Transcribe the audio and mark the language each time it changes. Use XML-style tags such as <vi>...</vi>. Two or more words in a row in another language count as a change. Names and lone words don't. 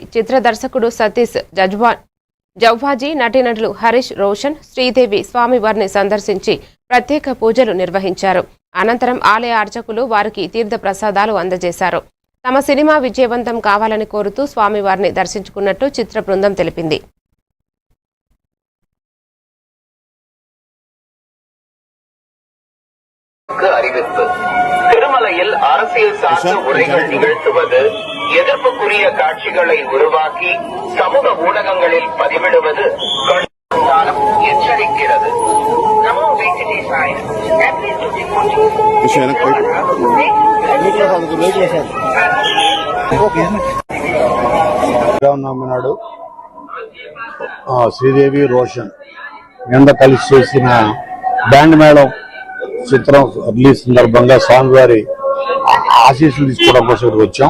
<te>చిత్ర దర్శకుడు సతీష్ జౌవాజీ, నటీనటులు హరీష్ రోషన్, శ్రీదేవి స్వామివారిని సందర్శించి ప్రత్యేక పూజలు నిర్వహించారు. అనంతరం ఆలయ అర్చకులు వారికి తీర్థ ప్రసాదాలు అందజేశారు. తమ సినిమా విజయవంతం కావాలని కోరుతూ స్వామివారిని దర్శించుకున్నట్టు చిత్ర బృందం తెలిపింది.</te> <ta>திருமலையில் அரசியல் சார்ந்த உரைகள் நிகழ்த்துவது, எதிர்ப்புக்குரிய காட்சிகளை உருவாக்கி சமூக ஊடகங்களில் பதிவிடுவது எச்சரிக்கிறது.</ta> <te>నాడు శ్రీదేవి రోషన్ ఎండ కలిసి చేసిన బ్యాండ్ మేళం చిత్రం రిలీజ్ సందర్భంగా స్వామివారి ఆశీస్సులు తీసుకోవడం కోసం వచ్చాం.</te>